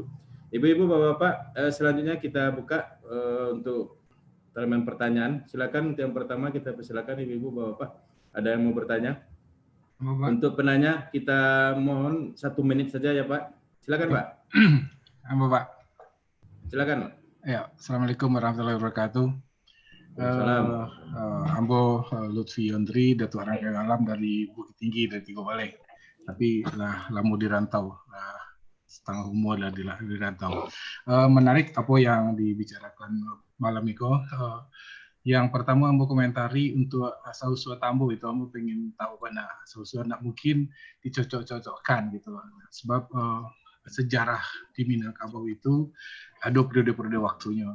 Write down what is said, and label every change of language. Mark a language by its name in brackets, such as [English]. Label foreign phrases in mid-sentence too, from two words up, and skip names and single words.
[Indonesian] Ibu-ibu, bapak-bapak, selanjutnya kita buka untuk elemen pertanyaan. Silakan untuk yang pertama kita persilakan ibu-ibu, bapak-bapak. Ada yang mau bertanya? Bapak. Untuk penanya kita mohon 1 menit saja ya Pak. Silakan Pak. Bapak. Silakan. Ya, [Arabic] Assalamualaikum warahmatullahi wabarakatuh. [Indonesian] Ambo Lutfi Yondri, Datuk Rangkai Alam dari Bukit Tinggi dari Tigo Balai. Tapi lama dirantau, setengah umur lah dirantau. Menarik apa yang dibicarakan malam itu. Yang pertama Ambo komentari untuk asal-usul tambo itu Ambo pengen tahu mana asal-usul nak mungkin dicocok-cocokkan gitu. Sebab sejarah di Minangkabau itu ada periode-periode waktunya.